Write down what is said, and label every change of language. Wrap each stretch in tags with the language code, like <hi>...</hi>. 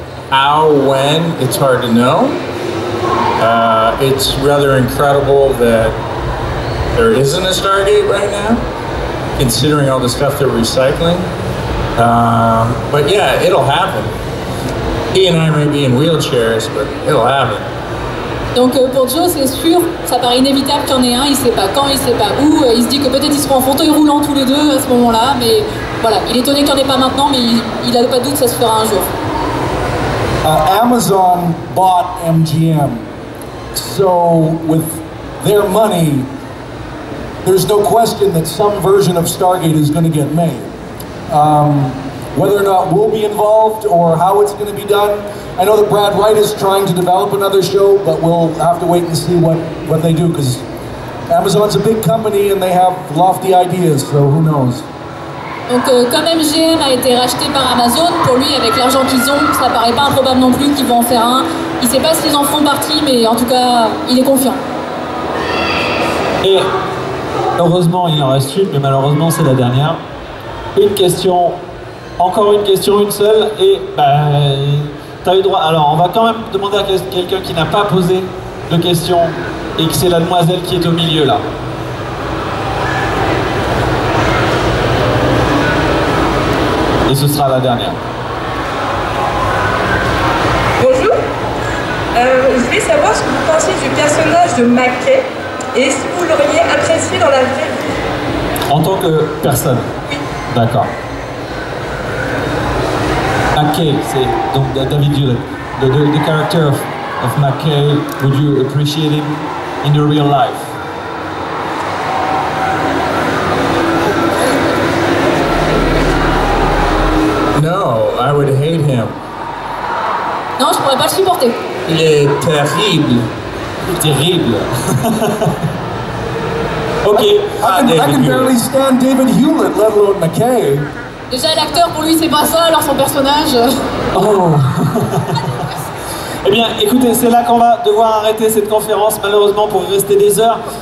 <en>How, when, it's hard to know. It's rather incredible that there isn't a Stargate right now, considering all the stuff they're recycling. But yeah, it'll happen. He and I may be in wheelchairs, but it'll happen.</en> <fr>Donc pour Joe, c'est sûr, ça paraît inévitable qu'il y en ait un, il sait pas quand, il sait pas où, il se dit que peut-être ils seront en fauteuil roulant tous les deux à ce moment-là, mais voilà, il est étonné qu'il n'y en ait pas maintenant, mais il n'a pas de doute que ça se fera un jour.</fr> <en>Amazon bought MGM, so with their money, there's no question that some version of Stargate is going to get made. Whether or not we'll be involved or how it's going to be done, I know that Brad Wright is trying to develop another show, but we'll have to wait and see what they do, because Amazon's a big company and they have lofty ideas, so who knows.</en> <fr>Donc comme MGM a été racheté par Amazon, pour lui, avec l'argent qu'ils ont, ça paraît pas improbable non plus qu'ils vont en faire un. Il sait pas s'ils en feront partie, mais en tout cas, il est confiant. Et heureusement, il en reste une, mais malheureusement, c'est la dernière. Une question, encore une question, une seule, et t'as eu droit. Alors, on va quand même demander à quelqu'un qui n'a pas posé de question, et que c'est la demoiselle qui est au milieu, là. Et ce sera la dernière. Bonjour. Je voulais savoir ce que vous pensez du personnage de Mackay et si vous l'auriez apprécié dans la vraie vie. En tant que personne? Oui. D'accord. Mackay, c'est donc David Hewlett.</fr> <en>The character of Mackay, would you appreciate him in the real life? No, I would hate him.</en> <fr>Non, je pourrais pas le supporter. Il est terrible. Terrible. Ok.</fr> <en>I can barely stand David Hewlett, let alone McKay.</en> <fr>Déjà, l'acteur, pour lui, c'est pas ça, alors son personnage... Oh. Eh bien, écoutez, c'est là qu'on va devoir arrêter cette conférence, malheureusement, pour rester des heures.</fr>